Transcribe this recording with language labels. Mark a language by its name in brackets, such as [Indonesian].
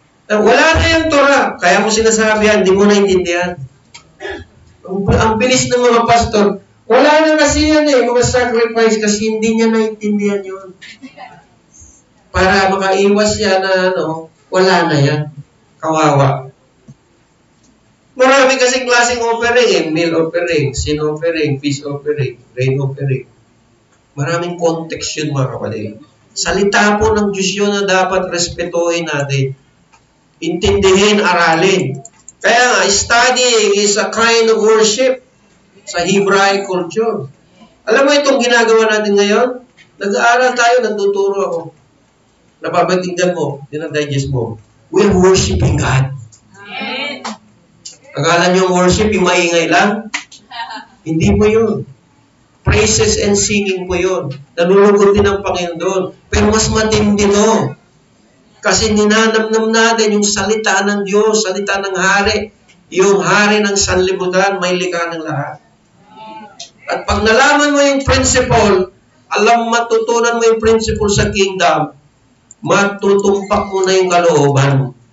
[Filipino] Wala na yung Torah. Kaya mo sinasabi yan, hindi mo naintindihan. Ang bilis ng mga pastor, wala na kasi yan mga sacrifice kasi hindi niya naintindihan yun. Para makaiwas siya na wala na yan. Kawawa. Marami kasing klaseng offering [English] meal offering, sin offering, peace offering, rain offering. [Filipino] Maraming context yun mga kapatid. Salita po ng Diyos yun na dapat respetuhin natin. Intindihin, aralin. Kaya nga, [English] studying is a kind of worship [Filipino] sa Hebraic culture. Alam mo itong ginagawa natin ngayon? Nag-aaral tayo, nagtuturo ako. Napapatinggan mo, dinadigest mo. [English] We're worshiping God. [Filipino] Amen. Akala nyo worship, yung maingay lang? Hindi po yun. [English] Praises and singing [Filipino] po yun. Nalulugod din ang Panginoon doon. Pero mas matindi no. Kasi ninanamnam natin yung salita ng Diyos, salita ng hari. Yung hari ng sanlibutan, may likha ng lahat. At pag nalaman mo yung principle, matutunan mo yung principle sa kingdom, matutumpak mo na yung kalooban.